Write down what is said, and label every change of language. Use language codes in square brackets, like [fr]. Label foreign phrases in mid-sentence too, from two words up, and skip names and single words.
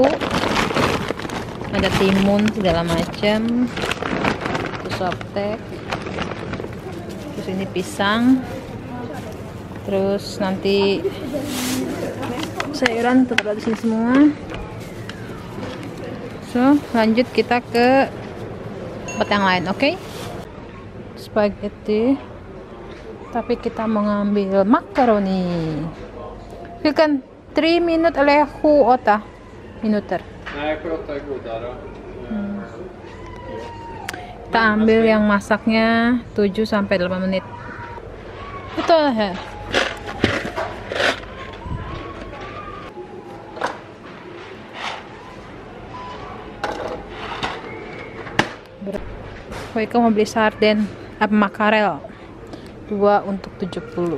[id] Ada timun segala macam, terus softtek, terus ini pisang, terus nanti sayuran tetap di sini semua. So lanjut kita ke tempat yang lain, oke? Spaghetti, tapi kita mau ngambil makaroni. [sv] Vilken 3 minut eller 8 minuter? Nej, 7 är godare. [id] Kita ambil yang masaknya 7 sampai 8 menit. Betul ya. Koika mau beli sarden apa makarel 2 untuk 70.